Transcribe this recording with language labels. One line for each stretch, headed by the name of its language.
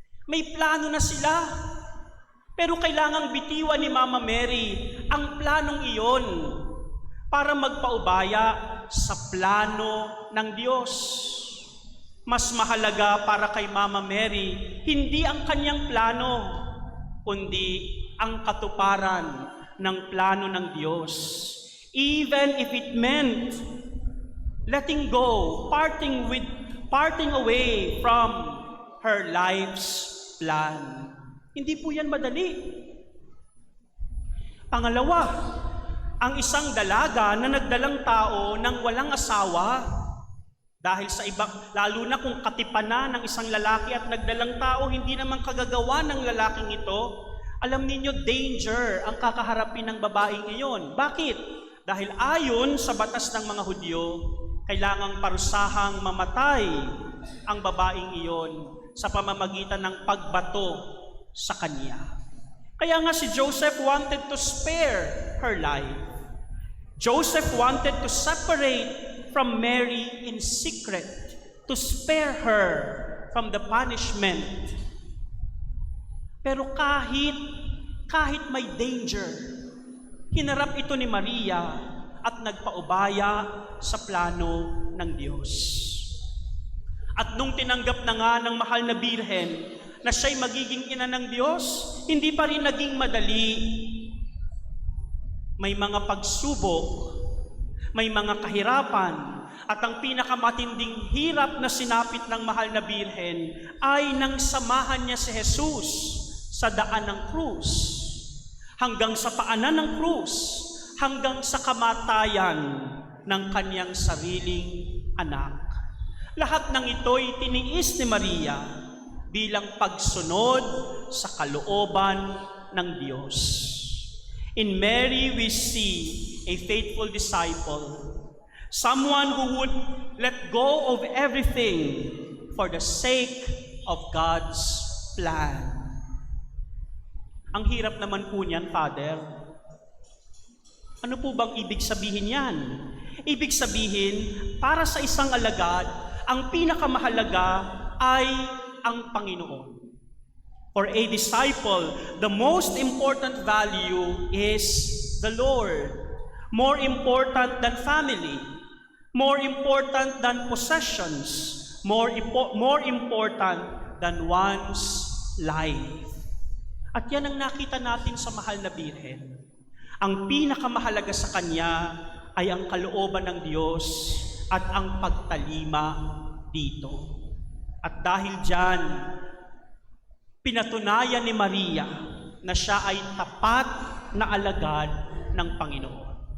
Filipino: May plano na sila, pero kailangang bitiwan ni Mama Mary ang planong iyon para magpaubaya sa plano ng Diyos. Mas mahalaga para kay Mama Mary, hindi ang kanyang plano, kundi ang katuparan ng plano ng Diyos.
English: Even if it meant letting go, parting away from her life's plan.
Filipino: Hindi po yan madali. Pangalawa, ang isang dalaga na nagdalang tao ng walang asawa, dahil sa iba, lalo na kung katipan na ng isang lalaki at nagdalang tao, hindi naman kagagawa ng lalaking ito, alam ninyo, danger ang kakaharapin ng babaeng iyon. Bakit? Dahil ayon sa batas ng mga Hudyo, kailangang parusahang mamatay ang babaeng iyon sa pamamagitan ng pagbato sa kanya. Kaya nga si
English: Joseph wanted to spare her life. Joseph wanted to separate from Mary in secret, to spare her from the punishment.
Filipino: Pero kahit may danger, hinarap ito ni Maria at nagpaubaya sa plano ng Diyos. At nung tinanggap na nga ng mahal na Birhen na siya'y magiging ina ng Diyos, hindi pa rin naging madali. May mga pagsubok, may mga kahirapan, at ang pinakamatinding hirap na sinapit ng mahal na Birhen ay nang samahan niya si Jesus sa daan ng krus, hanggang sa paanan ng krus, hanggang sa kamatayan ng kanyang sariling anak. Lahat ng ito'y tiniis ni Maria bilang pagsunod sa kalooban ng Diyos.
English: In Mary, we see a faithful disciple, someone who would let go of everything for the sake of God's plan.
Filipino: Ang hirap naman po niyan, Father. Ano po bang ibig sabihin yan? Ibig sabihin, para sa isang alagad, ang pinakamahalaga ay ang Panginoon.
English: For a disciple, the most important value is the Lord. More important than family, more important than possessions, more important than one's life.
Filipino: At yan ang nakita natin sa mahal na Birhen. Ang pinakamahalaga sa kanya ay ang kalooban ng Diyos at ang pagtalima dito. At dahil diyan, pinatunayan ni Maria na siya ay tapat na alagad ng Panginoon.